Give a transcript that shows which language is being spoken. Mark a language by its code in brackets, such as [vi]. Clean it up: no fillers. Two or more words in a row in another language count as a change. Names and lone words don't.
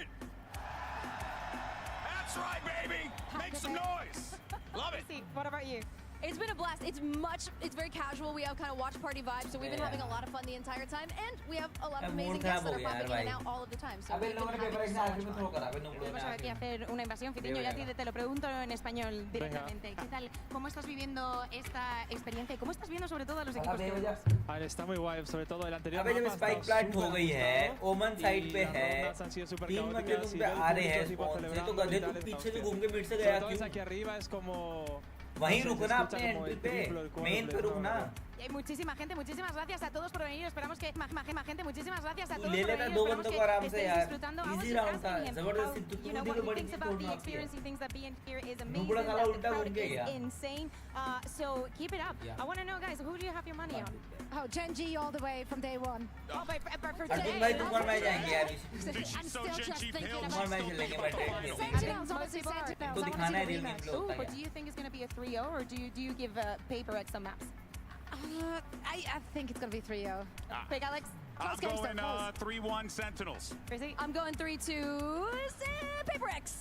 [en] That's right, baby! Make some noise! Love it! What about you? It's been a blast. It's very casual. We have kind of watch party vibes, so we've been having a lot of fun the entire time, and we have a lot of amazing guests that are popping in and out all of the time. So we've been having so much fun. [es] Vamos aquí a hacer una invasión, Fitiño, ya te lo pregunto en español directamente. ¿Qué tal? ¿Cómo estás viviendo esta experiencia y cómo estás viendo sobre todo a los equipos que vemos? Está muy guay, sobre todo el anterior [hi] अबे जब [en] spike plant [hi] हो गई है ओमन साइड पे है तीन बंदे तुम पे आ रहे हैं स्पॉन से तो गधे तुम पीछे से घूम के मिड से गया क्यों [es] aquí arriba es como [hi] वहीं रुकना अपने एंट्री पे मेन पे रुकना [es] Y hay muchísima gente, muchísimas gracias a todos por venir. Esperamos que más gente, muchísimas gracias a todos [hi] ले [es] por [hi] लेना [es] venir. [hi] दो [es] Esperamos [hi] बंदों [es] que [hi] को आराम से [es] estéis [hi] यार [es] disfrutando. [en] I was [hi] इजी [en] just [hi] राउंड था [en] asking him [hi] जबरदस्ती [en] how, [hi] तू [en] you know, [hi] भी [en] what he [hi] बड़ी [en] thinks [hi] चीज [en] about the [hi] तोड़ना [en] experience. He thinks that being here is amazing. [hi] नुबड़ा साला [en] That the [hi] उल्टा [en] crowd [hi] घूम के [en] is [hi] गया [en] insane. So keep it up. I want to know, guys, who do you have your money on? Oh, Gen G all the way from day one. Oh, but for अर्जुन today. [hi] भाई तुम और मैं जाएंगे यार [en] I'm still just thinking [hi] तुम और [en] about [hi] मैं चलेंगे मैं ट्रेन में [en] Sentinels, obviously Sentinels. [hi] तो [en] I [hi] दिखाना [en] want [hi] है [en] to see [hi] रियल [en] the [hi] गेम [en] rematch. [hi] प्ले होता [en] But [hi] है [en] do you think it's going to be a 3-0 or do you give PaperX some maps? I think it's going to be 3-0. Big Alex? I'm Close games, going though, 3-1 Sentinels. Crazy? I'm going 3-2 PaperX.